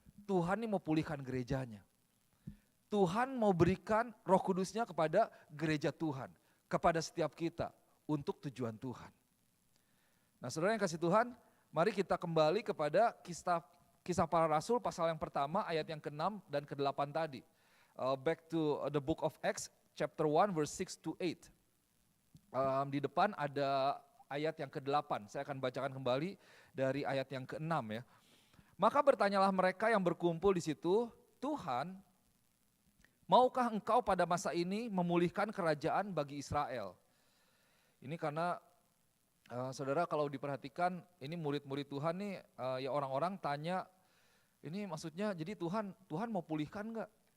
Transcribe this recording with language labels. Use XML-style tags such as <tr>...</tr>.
<id>Tuhan ini mau pulihkan gerejanya. Tuhan mau berikan Roh Kudusnya kepada gereja Tuhan, kepada setiap kita untuk tujuan Tuhan. Nah saudara yang kasih Tuhan, mari kita kembali kepada kisah para rasul pasal yang pertama ayat yang ke-6 dan ke-8 tadi.</id> <en>Back to the book of Acts chapter 1 verse 6 to 8.</en> <id>Di depan ada ayat yang ke-8, saya akan bacakan kembali dari ayat yang ke-6 ya. Maka bertanyalah mereka yang berkumpul di situ, Tuhan, maukah engkau pada masa ini memulihkan kerajaan bagi Israel? Ini karena saudara kalau diperhatikan ini murid-murid Tuhan nih ya orang-orang tanya ini maksudnya jadi Tuhan mau pulihkan enggak?</id>